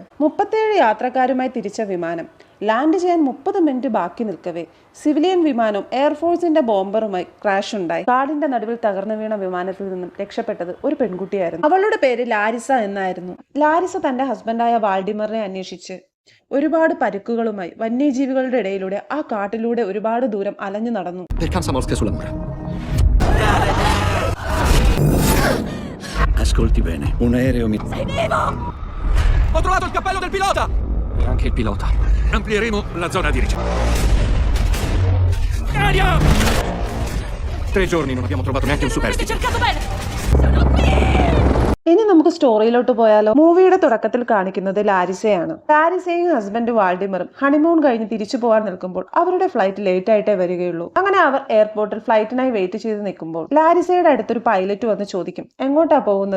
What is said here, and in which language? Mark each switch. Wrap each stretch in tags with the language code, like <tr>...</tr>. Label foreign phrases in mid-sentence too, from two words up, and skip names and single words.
<ml>37 യാത്രക്കാരുമായി തിരിച്ച വിമാനം ലാൻഡ് ചെയ്യാൻ 30 മിനിറ്റ് ബാക്കി നിൽക്കവേ സിവിലിയൻ വിമാനവും എയർഫോഴ്സിന്റെ ബോംബറുമായി ക്രാഷ് ഉണ്ടായി. കാടിന്റെ നടുവിൽ തകർന്നു വീണ വിമാനത്തിൽ നിന്നും രക്ഷപ്പെട്ടത് ഒരു പെൺകുട്ടിയായിരുന്നു. അവളുടെ പേര് ലാരിസ എന്നായിരുന്നു. ലാരിസ തന്റെ ഹസ്ബൻഡായ വാൾഡിമറിനെ അന്വേഷിച്ച് ഒരുപാട് പരുക്കുകളുമായി വന്യജീവികളുടെ ഇടയിലൂടെ ആ കാട്ടിലൂടെ ഒരുപാട് ദൂരം അലഞ്ഞു നടന്നു.</ml> <it>Ascolti bene, un aereo mi... Sei vivo! Ho trovato il cappello del pilota! E anche il pilota. Amplieremo la zona di ricerca. Aria! 3 giorni non abbiamo trovato neanche un superstite. Avete cercato bene! Sono qui!</it> <ml>ഇനി നമുക്ക് സ്റ്റോറിയിലോട്ട് പോയാലോ. മൂവിയുടെ തുടക്കത്തിൽ കാണിക്കുന്നത് ലാരിസയാണ്. ലാരിസയും ഹസ്ബൻഡ് വാൾഡിമറും ഹണിമൂൺ കഴിഞ്ഞ് തിരിച്ചു പോകാൻ നിൽക്കുമ്പോൾ അവരുടെ</ml> <en>flight late</en> <ml>ആയിട്ടേ വരികയുള്ളൂ. അങ്ങനെ അവർ എയർപോർട്ടിൽ ഫ്ലൈറ്റിനായി വെയിറ്റ് ചെയ്ത് നിൽക്കുമ്പോൾ ലാരിസയുടെ അടുത്തൊരു പൈലറ്റ് വന്ന് ചോദിക്കും, എങ്ങോട്ടാ പോകുന്നത്?</ml>